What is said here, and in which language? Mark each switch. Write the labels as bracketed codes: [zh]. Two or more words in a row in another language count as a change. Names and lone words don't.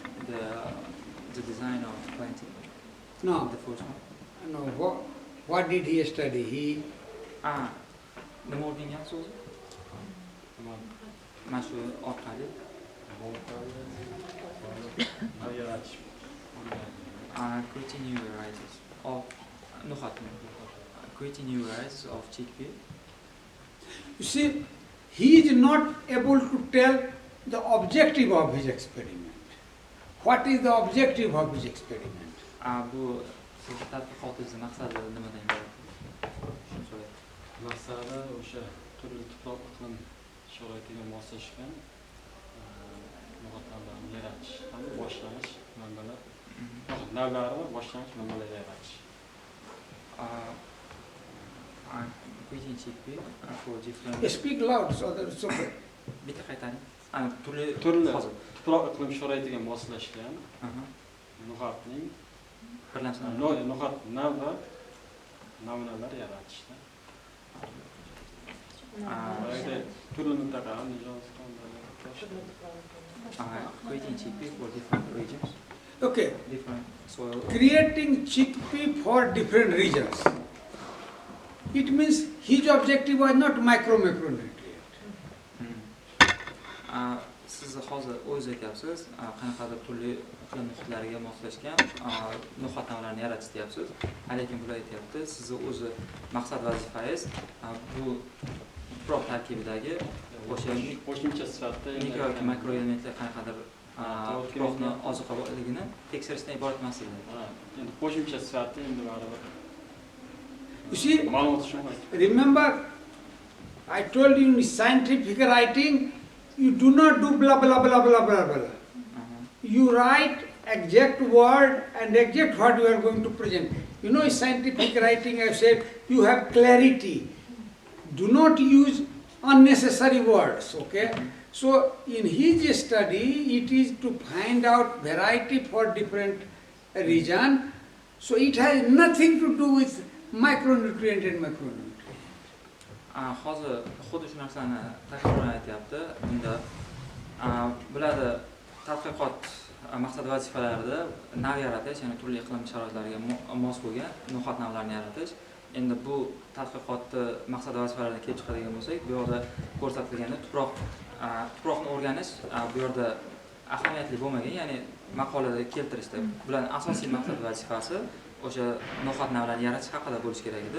[en] the design of planting. No. The first one. No. What did he study? He. [uz] Nima o'rgangan so'zi? Mana shu orqali [en] creating new varieties of creating new varieties of chickpea. You see, he is not able to tell the objective of his experiment. What is the objective of his experiment? [uz] Bu tadqiqotingizni maqsadi nimadan iborat? Shuni so'rayapti. Maqsadi o'sha turli tuproq iqlim sharoitiga moslashgan no'xatlarni yaratish hamda boshlanish manbalar, navlari va boshlanish manbalar yaratish. [en] Creating chickpea for different. Speak loud so that it's okay. [uz] Bitta qaytaring. Turli tuproq iqlim sharoitiga moslashgan no'xatning no'xat nav va namunalar yaratishda. Turli mintaqa [en] creating chickpea for different regions. Okay. Different soil. Creating chickpea for different regions. It means his objective was not macronutrient. [uz] Siz hozir o'zingiz aytyapsiz, qanaqadir turli iqlim muhitlariga moslashgan no'xat navlarini yaratish deyapsiz. Lekin bular aytyapti, sizni o'zi maqsad vazifangiz bu tuproq tarkibidagi o'sha qo'shimcha sifatida mikro yoki makro elementlar qanaqadir tuproqni ozuqa boyligini tekshirishdan iborat emas edi. Endi qo'shimcha sifatida endi baribir. [en] You see, [uz] ma'lumot shuni. [en] Remember, I told you in scientific writing, you do not do blah blah blah blah blah blah. You write exact word and exact what you are going to present. You know, in scientific writing, I said you have clarity. Do not use unnecessary words. Okay. So in his study, it is to find out variety for different region. So it has nothing to do with micronutrient and macronutrient. [uz] Hozir xuddi shu narsani takrorlan aytyapti. Bunda bularda tadqiqot maqsad vazifalarida nav yaratish, ya'ni turli iqlim sharoitlariga mos bo'lgan no'xat navlarini yaratish. Endi bu tadqiqotni maqsad vazifalaridan kelib chiqadigan bo'lsak, bu yerda ko'rsatilganda tuproqni o'rganish bu yerda ahamiyatli bo'lmagan, ya'ni maqolada keltirishda bularning asosiy maqsad vazifasi o'sha no'xat navlarini yaratish haqida bo'lishi kerak edi.